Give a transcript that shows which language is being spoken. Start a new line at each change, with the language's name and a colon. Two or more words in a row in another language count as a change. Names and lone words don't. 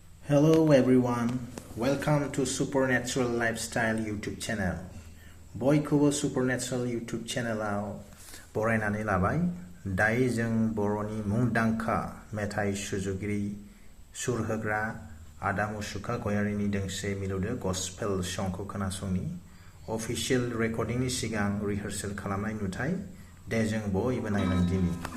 English: Hello everyone, welcome to Supernatural Lifestyle YouTube channel.
Bodo: बयखौबो Supernatural YouTube channelआव बरायनानै लाबाय। दायो जों बर'नि मुंदांखा मेथाइ सुजुगिरि सुरहोग्रा आदा मुसुखा गयारिनि दोंसे मिलौदो गस्पेल संखौ खोनासंनि।
English: official recording
Bodo: सिगां रिहार्सेल खालामनाय नुथाय दे जों बयबो नायलांदिनि।